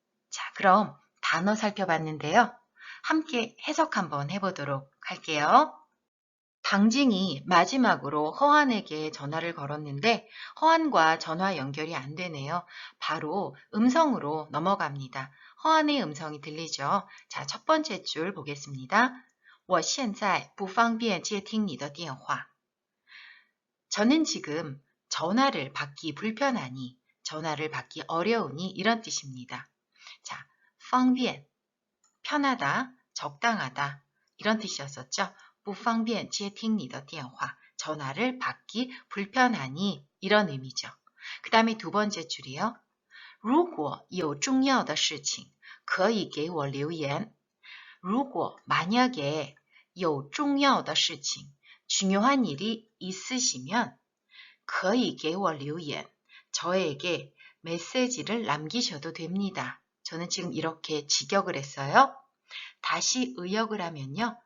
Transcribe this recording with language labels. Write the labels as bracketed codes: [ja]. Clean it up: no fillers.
[ko] 자, 그럼 단어 살펴봤는데요. 함께 해석 한번 해보도록 할게요. 당징이 마지막으로 허한에게 전화를 걸었는데 허한과 전화 연결이 안 되네요. 바로 음성으로 넘어갑니다. 허한의 음성이 들리죠? 자, 첫 번째 줄 보겠습니다. [zh] 我现在不方便接听你的电话. [ko] 저는 지금 전화를 받기 불편하니, 전화를 받기 어려우니 이런 뜻입니다. 자, 方便 편하다, 적당하다 이런 뜻이었었죠. [zh] 不方便接听你的电话 [ko] 전화를 받기 불편하니 이런 의미죠. 그 다음에 두 번째 줄이요. [zh] 如果有重要的事情可以给我留言. [ko] 如果 만약에 [zh] 有重要的事情 [ko] 중요한 일이 있으시면 [zh] 可以给我留言 [ko] 저에게 메시지를 남기셔도 됩니다. 저는 지금 이렇게 직역을 했어요. 다시 의역을 하면요.